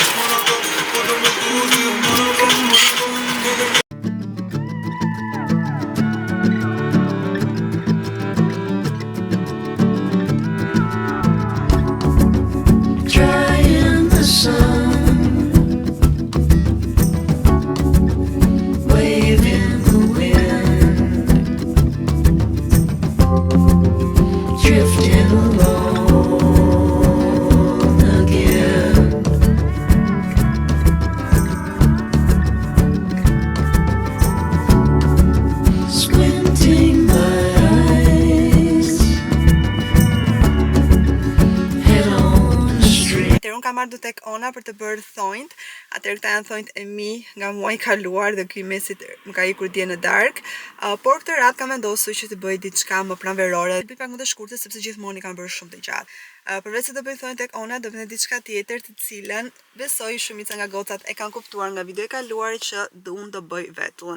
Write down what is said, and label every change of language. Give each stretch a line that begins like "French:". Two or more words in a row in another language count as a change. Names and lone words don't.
English: Drying the sun, waving the wind, drifting along again. Squinting my eyes, head on the street.
Albanian: Atëherë unë kam marrë tek Ona për të bërë thonjt. Atëherë këta janë thonjt e mi nga muaji i kaluar dhe ky mesit më ka ikur dje në darkë. Por këtë radhë kam vendosur që të bëj diçka më pranverore. Bëj pak më të shkurtër sepse gjithmonë i kam bërë shumë të gjatë. Përveç se do bëj thonjt tek Ona, do bëj diçka tjetër të cilën besoj shumica nga gocat e kanë kuptuar nga video e kaluar që unë do bëj vetullën.